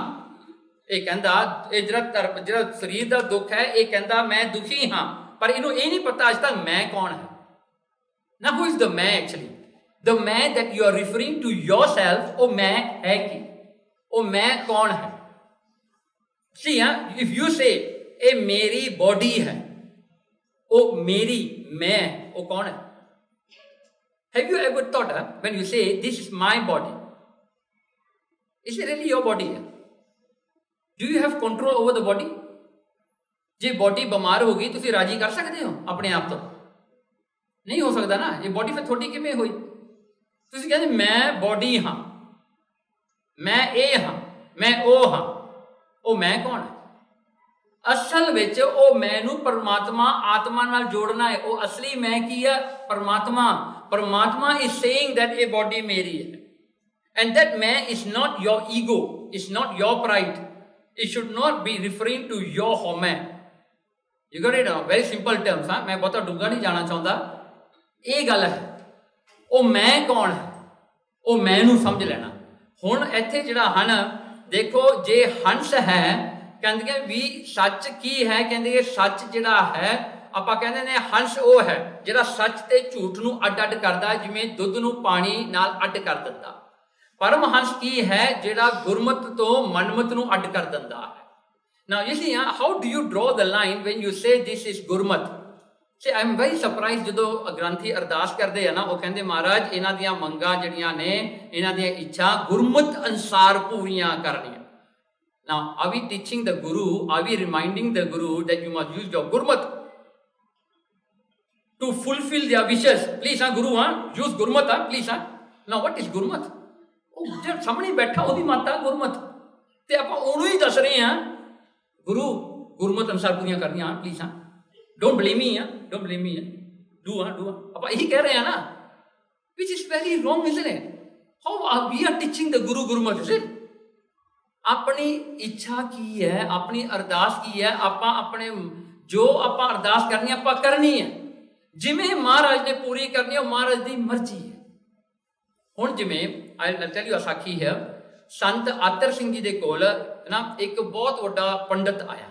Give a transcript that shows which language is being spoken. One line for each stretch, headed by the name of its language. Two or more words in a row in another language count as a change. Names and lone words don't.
Punjabi: ਇਹ ਕਹਿੰਦਾ ਇਹ ਜਿਹੜਾ ਸਰੀਰ ਦਾ ਦੁੱਖ ਹੈ ਇਹ ਕਹਿੰਦਾ ਮੈਂ ਦੁਖੀ ਹਾਂ, ਪਰ ਇਹਨੂੰ ਇਹ ਨਹੀਂ ਪਤਾ ਅੱਜ ਤੱਕ ਮੈਂ ਕੌਣ ਹੈ ਨਾ।
English: Who is the ਮੈਂ actually? The ਮੈਂ that you are referring to yourself,
Punjabi: ਉਹ ਮੈਂ ਹੈ ਕੀ? ਉਹ ਮੈਂ ਕੌਣ ਹੈ?
English: See, if you say
Punjabi: ਇਹ ਮੇਰੀ ਬੋਡੀ ਹੈ, ਉਹ ਮੇਰੀ ਮੈਂ, ਉਹ ਕੌਣ ਹੈ?
English: Have you ever thought when you say this is my body, is it really your body? Do you have control over the body?
Punjabi: ਜੇ ਬੋਡੀ ਬਿਮਾਰ ਹੋ ਗਈ ਤੁਸੀਂ ਰਾਜੀ ਕਰ ਸਕਦੇ ਹੋ ਆਪਣੇ ਆਪ ਤੋਂ? ਨਹੀਂ ਹੋ ਸਕਦਾ ਨਾ। ਇਹ ਬੋਡੀ ਫਿਰ ਤੁਹਾਡੀ ਕਿਵੇਂ ਹੋਈ? ਤੁਸੀਂ ਕਹਿੰਦੇ ਮੈਂ ਬੋਡੀ ਹਾਂ, ਮੈਂ ਇਹ ਹਾਂ, ਮੈਂ ਉਹ ਹਾਂ। ਉਹ ਮੈਂ ਕੌਣ ਹੈ? ਅਸਲ ਵਿੱਚ ਉਹ ਮੈਂ ਨੂੰ ਪਰਮਾਤਮਾ ਆਤਮਾ ਨਾਲ ਜੋੜਨਾ ਹੈ। ਉਹ ਅਸਲੀ ਮੈਂ ਕੀ ਹੈ? ਪਰਮਾਤਮਾ। ਪਰਮਾਤਮਾ
English: is saying that
Punjabi: ਇਹ body ਮੇਰੀ ਹੈ,
English: and that ਮੈਂ is not your ego, is not your pride, It should not be referring to your home. You got it? Very simple terms.
Hindi: हाँ, मैं बहुत डूंगा नहीं जाना चाहता। ये गल है,
Punjabi: ਉਹ ਮੈਂ ਕੌਣ ਹੈ, ਉਹ ਮੈਂ ਨੂੰ ਸਮਝ ਲੈਣਾ। ਹੁਣ ਇੱਥੇ ਜਿਹੜਾ ਹਨ, ਦੇਖੋ ਜੇ ਹੰਸ ਹੈ, ਕਹਿੰਦੇ ਵੀ ਸੱਚ ਕੀ ਹੈ, ਕਹਿੰਦੇ ਸੱਚ ਜਿਹੜਾ ਹੈ, ਆਪਾਂ ਕਹਿੰਦੇ ਨੇ ਹੰਸ ਉਹ ਹੈ ਜਿਹੜਾ ਸੱਚ ਤੇ ਝੂਠ ਨੂੰ ਅੱਡ-ਅੱਡ ਕਰਦਾ, ਜਿਵੇਂ ਦੁੱਧ ਨੂੰ ਪਾਣੀ ਨਾਲ ਅੱਡ ਕਰ ਦਿੰਦਾ। ਪਰਮਹੰਸ ਕੀ ਹੈ, ਜਿਹੜਾ ਗੁਰਮਤ ਤੋਂ ਮਨਮਤ ਨੂੰ ਅੱਡ ਕਰ ਦਿੰਦਾ ਹੈ।
English: Now you see, how do you draw the line when you say this is ਗੁਰਮਤ? See, I am very surprised
Punjabi: ਜਦੋਂ ਗ੍ਰੰਥੀ ਅਰਦਾਸ ਕਰਦੇ ਆ ਨਾ, ਉਹ ਕਹਿੰਦੇ ਮਹਾਰਾਜ ਇਹਨਾਂ ਦੀਆਂ ਮੰਗਾਂ ਜਿਹੜੀਆਂ ਨੇ, ਇਹਨਾਂ ਦੀਆਂ ਇੱਛਾ ਗੁਰਮਤ ਅਨੁਸਾਰ ਪੂਰੀਆਂ ਕਰਨੀਆਂ।
English: Now, are we teaching the Guru, are we reminding the Guru that you must use your Gurmat to fulfill their wishes? Please, Guru, use Gurmat, please. Now, what is Gurmat?
Punjabi: ਉਹ ਜਿਹੜਾ ਸਾਹਮਣੇ ਬੈਠਾ ਉਹਦੀ ਮਾਤਾ ਗੁਰਮਤ, ਤੇ ਆਪਾਂ ਉਹਨੂੰ ਹੀ ਦੱਸ ਰਹੇ ਹਾਂ ਗੁਰੂ ਗੁਰਮਤ ਅਨੁਸਾਰ ਪੂਰੀਆਂ ਕਰਨੀਆਂ, ਪਲੀਜ਼।
English: Don't blame me, don't blame me, do
Punjabi: ਆਪਾਂ ਇਹੀ ਕਹਿ ਰਹੇ ਹਾਂ ਨਾ,
English: which is very wrong, isn't it? How we are teaching the Guru Gurmat, is it?
Punjabi: ਆਪਣੀ ਇੱਛਾ ਕੀ ਹੈ, ਆਪਣੀ ਅਰਦਾਸ ਕੀ ਹੈ, ਆਪਾਂ ਆਪਣੇ ਜੋ ਆਪਾਂ ਅਰਦਾਸ ਕਰਨੀ ਆਪਾਂ ਕਰਨੀ ਹੈ, ਜਿਵੇਂ ਮਹਾਰਾਜ ਨੇ ਪੂਰੀ ਕਰਨੀ ਹੈ, ਉਹ ਮਹਾਰਾਜ ਦੀ ਮਰਜ਼ੀ ਹੈ। ਹੁਣ ਜਿਵੇਂ
English: I tell you
Punjabi: ਸਾਖੀ ਹੈ, ਸੰਤ ਆਤਰ ਸਿੰਘ ਜੀ ਦੇ ਕੋਲ ਨਾ ਇੱਕ ਬਹੁਤ ਵੱਡਾ ਪੰਡਤ ਆਇਆ।